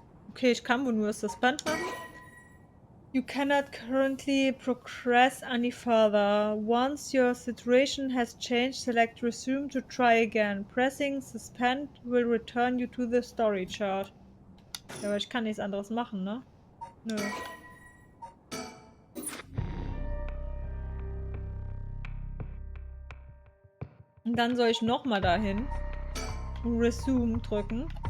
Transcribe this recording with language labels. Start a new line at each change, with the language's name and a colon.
German: Okay, ich kann wohl nur Suspend machen.
English: You cannot currently progress any further. Once your situation has changed, select Resume to try again. Pressing Suspend will return you to the story chart.
German: Ja, aber ich kann nichts anderes machen, ne? Nö. Und dann soll ich nochmal dahin und Resume drücken.